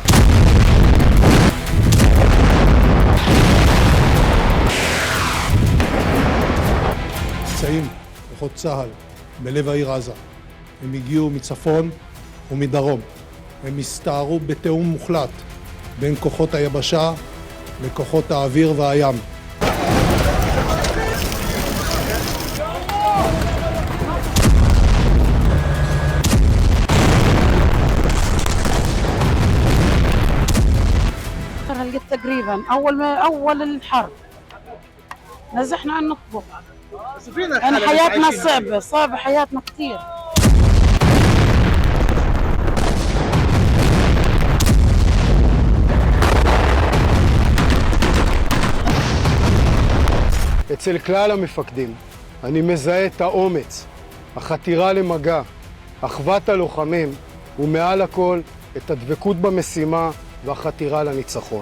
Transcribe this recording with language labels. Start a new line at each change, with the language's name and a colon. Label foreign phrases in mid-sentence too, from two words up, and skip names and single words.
Hebrew: נמצאים כוחות צה"ל בלב העיר עזה. הם הגיעו מצפון ומדרום. הם הסתערו בתיאום מוחלט בין כוחות היבשה לכוחות האוויר והים.
Arabic: تقريبا اول الحرب نزحنا عن نطبخ. يعني حياتنا صعبه حياتنا كثير.
Hebrew: אצל כלל המפקדים אני מזהה את האומץ, החתירה למגע, אחוות הלוחמים ומעל הכל את הדבקות במשימה והחתירה לניצחון.